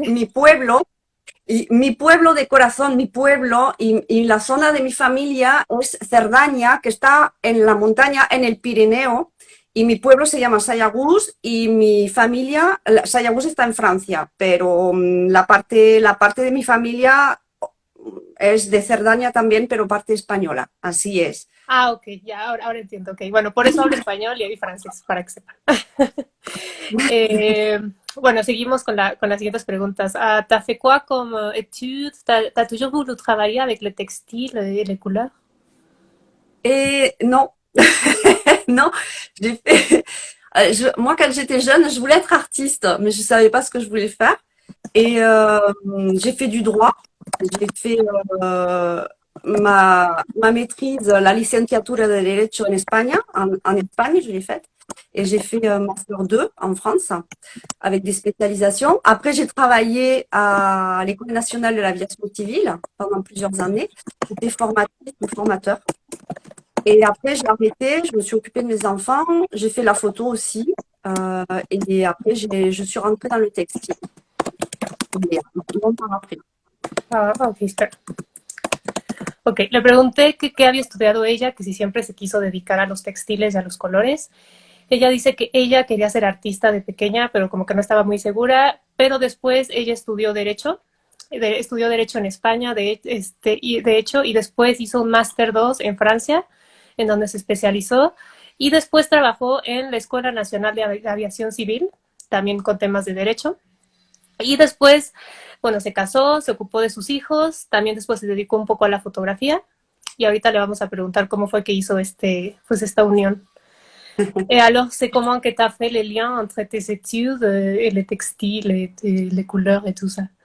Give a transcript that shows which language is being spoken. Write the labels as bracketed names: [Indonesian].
[Spanish] mi pueblo, y mi pueblo de corazón, mi pueblo y la zona de mi familia es Cerdaña, que está en la montaña, en el Pirineo, y mi pueblo se llama Sayagouz y mi familia, Sayagouz está en Francia, pero la parte de mi familia es de Cerdaña también, pero parte española, así es. Ah, ok, ya, ahora entiendo. Ok, bueno, por eso hablo español y francés, para que sepan. Eh, bueno, seguimos con las siguientes preguntas. [French] Ah, ¿t'as fait quoi comme études? T'as toujours voulu travailler avec le textile et les couleurs? Et non, non, j'ai fait. Moi, quand j'étais jeune, je voulais être artiste, mais je savais pas ce que je voulais faire. Et j'ai fait du droit. J'ai fait ma maîtrise, [Spanish] la licenciatura de Derecho [French] en Espagne, en Espagne, je l'ai faite. Et j'ai fait Master 2 en France, avec des spécialisations. Après, j'ai travaillé à l'École nationale de l'aviation civile pendant plusieurs années. J'étais formatrice ou formateur. Et après, j'ai arrêté, je me suis occupée de mes enfants, j'ai fait la photo aussi. Et après, je suis rentrée dans le textile. Mais longtemps après. Ah, ok, está. [Spanish] Ok, le pregunté que qué había estudiado ella, que si siempre se quiso dedicar a los textiles y a los colores. Ella dice que ella quería ser artista de pequeña, pero como que no estaba muy segura, pero después ella estudió Derecho en España, de hecho, y después hizo un Máster 2 en Francia, en donde se especializó, y después trabajó en la Escuela Nacional de Aviación Civil, también con temas de Derecho, y después, bueno, se casó, se ocupó de sus hijos, también después se dedicó un poco a la fotografía, y ahorita le vamos a preguntar cómo fue que hizo pues esta unión. [French] Et alors, c'est comment que tu as fait les liens entre tes études et les textiles et les couleurs et tout ça?